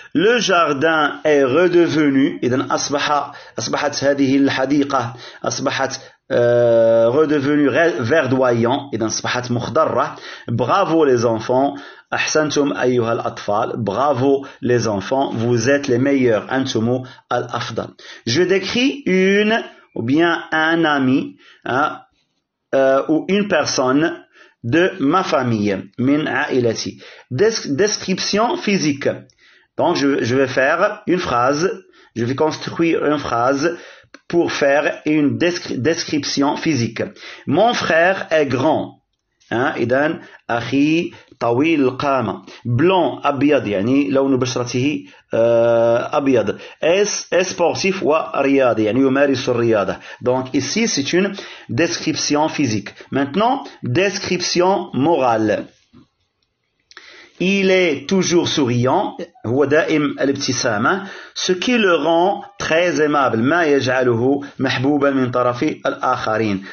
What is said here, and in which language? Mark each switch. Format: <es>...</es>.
<fr>Le jardin est redevenu،</fr> <ar>إذا أصبحت هذه الحديقة أصبحت</ar> <fr>redevenu verdoyant،</fr> <ar>إذا أصبحت مخضرة.</ar> <fr>Bravo les enfants،</fr> <ar>أحسنتم أيها الأطفال.</ar> <fr>Bravo les enfants، vous êtes les meilleurs.</fr> <ar>أنتم الأفضل.</ar> <fr>Je décris une ou bien un ami ou une personne de ma famille,</fr> <ar>min ailati.</ar> <fr>Description physique. Donc je vais faire une phrase, je vais construire une phrase pour faire une description physique. Mon frère est grand.</fr> <ar>إذن أخي طويل القامة. blanc أبيض يعني لون بشرته أبيض. sportif ورياضي يعني يمارس الرياضة.</ar> <fr>Donc ici c'est une description physique. Maintenant description morale. Il est toujours souriant،</fr> <ar>هو دائم الابتسامة،</ar> <fr>ce qui le rend très aimable،</fr> <ar>ما يجعله محبوبا من طرف الآخرين.</ar>